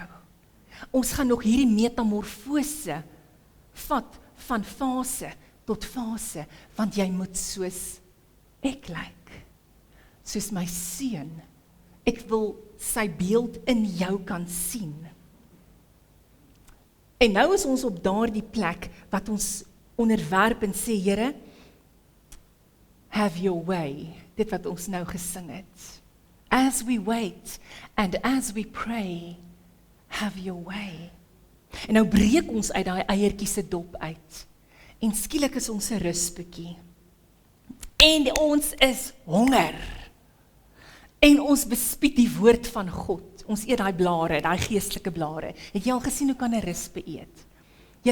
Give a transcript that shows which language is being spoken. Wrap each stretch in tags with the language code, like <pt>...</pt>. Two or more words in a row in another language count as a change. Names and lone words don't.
<af>Ons gaan nog hierdie metamorfose vat van fase tot fase, want jy moet soos ek lyk, soos my seun. Ek wil sy beeld in jou kan sien. En nou is ons op daardie plek wat ons onderwerp en sê, Here,</af> <en>have your way,</en> <af>dit wat ons nou gesing het.</af> <en>As we wait and as we pray, have your way.</en> <af>En nou breek ons uit daai eiertjie se dop uit. En skielik is ons 'n ruspetjie. En ons is honger. En ons bespied die woord van God. Ons eet daai blare, daai geestelike blare. Het jy al gesien hoe kan 'n ruspe eet?</af>